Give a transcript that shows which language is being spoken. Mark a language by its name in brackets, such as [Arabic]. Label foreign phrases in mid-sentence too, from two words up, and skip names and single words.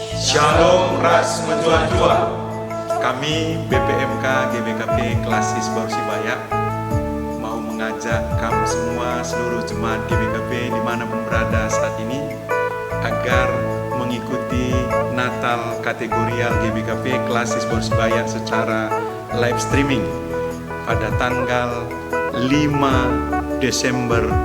[Indonesian] Shalom [Batak Karo] ras menjua-jua. [Indonesian] Kami BPMK GBKP Klasis Persibaya mau mengajak kamu semua seluruh jemaat GBKP dimanapun berada saat ini agar mengikuti Natal kategorial GBKP Klasis Persibaya secara live streaming pada tanggal 5 Desember